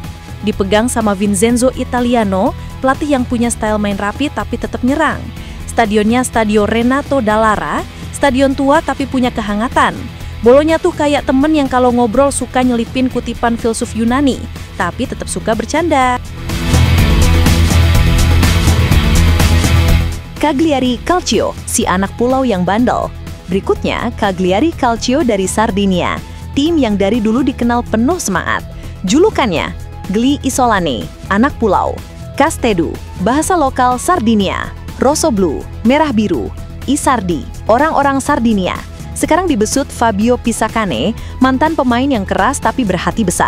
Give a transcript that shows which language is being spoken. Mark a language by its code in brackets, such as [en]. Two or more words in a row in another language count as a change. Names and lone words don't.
[id] Dipegang sama Vincenzo Italiano, pelatih yang punya style main rapi tapi tetap nyerang. Stadionnya Stadio Renato Dallara, stadion tua tapi punya kehangatan. Bolonya tuh kayak temen yang kalau ngobrol suka nyelipin kutipan filsuf Yunani, tapi tetap suka bercanda. Cagliari Calcio, si anak pulau yang bandel. Berikutnya, Cagliari Calcio dari Sardinia, tim yang dari dulu dikenal penuh semangat. Julukannya, Gli Isolani, anak pulau. Castedu, bahasa lokal Sardinia. Rosso Blu, merah biru. I Sardi, orang-orang Sardinia. Sekarang dibesut Fabio Pisacane, mantan pemain yang keras tapi berhati besar.